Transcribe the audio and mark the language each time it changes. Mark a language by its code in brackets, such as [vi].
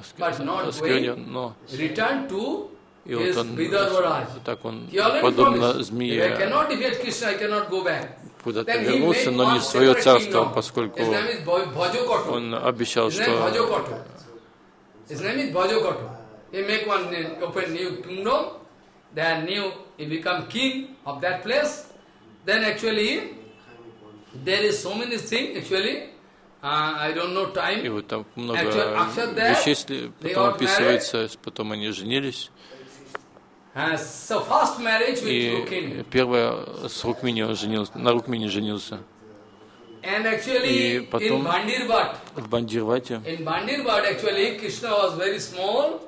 [en] but not way return to his [ru] вот [en] Vidarvaraj. [ru] Так он подобно змее. [en] If I cannot defeat Krishna, I cannot go back. [ru] Куда-то вернулся, но не свое царство, поскольку он обещал, что [en] his name is Bhajakatu. He make one open new kingdom, then new he become king of that place. Then actually there is so many things actually. I don't know time. [ru] И вот там много вещей, потом описывается, потом они женились. [en] So first marriage with [ru] Rukmini. И первое с Рукмини он женился, на Рукмини женился. [en] And actually, [ru] и потом в Бандирвате. [en] In Bandirbat actually Krishna was very small.